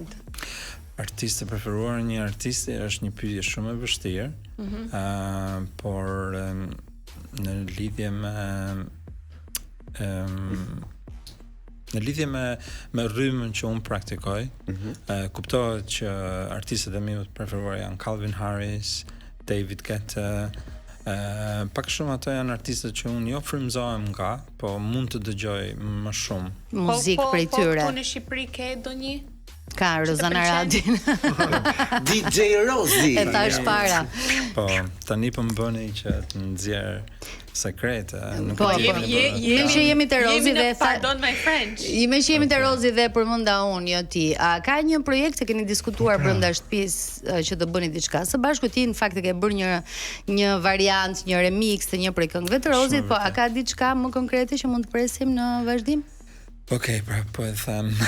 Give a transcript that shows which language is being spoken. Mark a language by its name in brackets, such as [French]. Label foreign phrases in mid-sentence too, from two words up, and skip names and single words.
[Albanian] Artist të preferuar, një artist është një pyetje shumë e vështirë, por në lidhje me rrymën që unë praktikoj, kuptohet që artistët e mi të preferuar janë Calvin Harris, David Guetta, pak shumë ato janë artistët që unë jo frymëzohem nga, po mund të dëgjoj më shumë. Muzikë prej tyre. Po në Shqipëri ke ndonjë? Ka Rozana Radin. DJ Rozi. E thash para. Po, tani po më bëni që të nxjerr sekrete. Po, jemi te Rozi dhe [English] pardon my French. [Albanian] Jemi te Rozi dhe përmenda unë, jo ti. A ka një projekt që keni diskutuar brenda shtëpisë që do bëni diçka së bashku? Ti në fakt e ke bërë një variant, një remix të një prej këngëve të Rozit, po a ka diçka më konkrete që mund të presim në vazhdim? Okej, pra po e them.